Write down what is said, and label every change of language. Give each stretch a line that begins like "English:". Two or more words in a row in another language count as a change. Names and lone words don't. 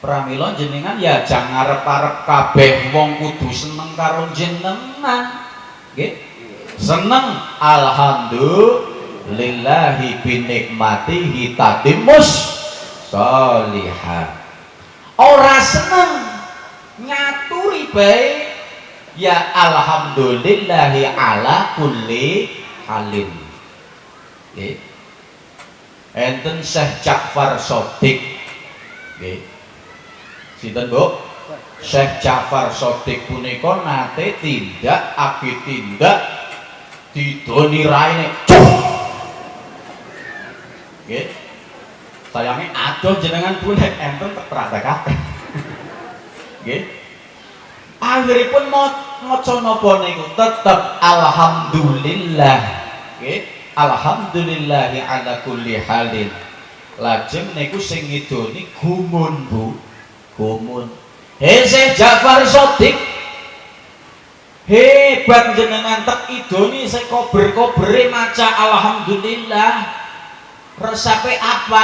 Javanese: Pramila jenengan ya jangan arep-arep kabeh wong kudu seneng karo jenengan. Nggih.
Arabic: Seneng الحمد لله بنعمته تتم الصالحات.
Javanese: Ora seneng nyaturi bae ya
Arabic: الحمد لله على كل حال.
Javanese: Nggih. Enten Syekh Ja'far Shadiq. Nggih. Sinten Bu? Syekh Ja'far Shadiq punika nate tindak didoni raine. Nggih. Sayange adoh jenengan punika enten praktekake. Nggih. Akhiripun maca napa niku tetep alhamdulillah. Nggih.
Arabic: الحمد لله على كل حال.
Javanese: Lajeng niku sing ngidoni gumun Bu. Gumun. Syekh Ja'far Shadiq hebat jenengan tek idoni sing kober-kobere maca alhamdulillah. Resape apa?